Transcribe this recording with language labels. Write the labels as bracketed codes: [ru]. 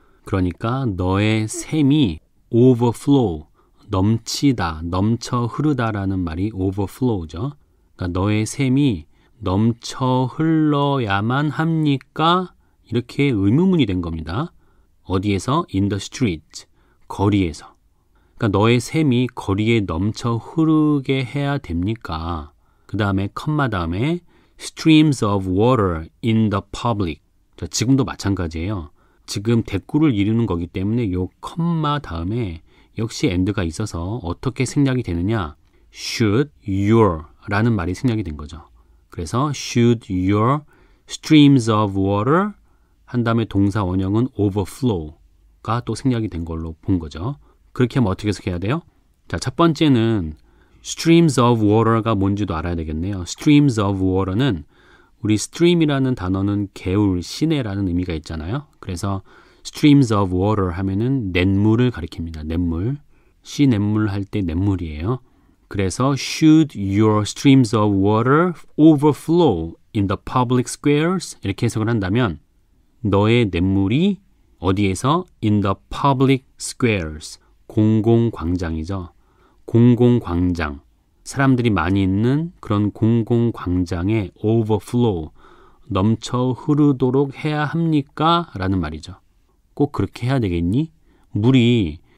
[ko] 그러니까 너의 샘이 overflow, 넘치다, 넘쳐 흐르다라는 말이 overflow죠. 그러니까 너의 샘이 넘쳐 흘러야만 합니까? 이렇게 의문문이 된 겁니다. 어디에서? [en] In the street, [ko] 거리에서. 그러니까 너의 샘이 거리에 넘쳐 흐르게 해야 됩니까? 그 다음에 컴마 다음에 [en] streams of water in the public. [ko] 자, 지금도 마찬가지예요. 지금 대꾸를 이루는 거기 때문에 요 컴마 다음에 역시 and가 있어서 어떻게 생략이 되느냐? should your 라는 말이 생략이 된 거죠. 그래서 [en] should your streams of water [ko] 한 다음에 동사 원형은 overflow가 또 생략이 된 걸로 본 거죠. 그렇게 하면 어떻게 해석해야 돼요? 자, 첫 번째는 streams of water가 뭔지도 알아야 되겠네요. streams of water는 우리 stream이라는 단어는 개울, 시내라는 의미가 있잖아요. 그래서 streams of water 하면은 냇물을 가리킵니다. 냇물. 시냇물 할 때 냇물이에요. [en] 그래서 should your streams of water overflow in the public squares [ko] 이렇게 해석을 한다면 너의 냇물이 어디에서? [en] in the public squares [ko] 공공광장이죠. 공공광장. 사람들이 많이 있는 그런 공공광장에 overflow, 넘쳐 흐르도록 해야 합니까? 라는 말이죠. 꼭 그렇게 해야 되겠니? 물이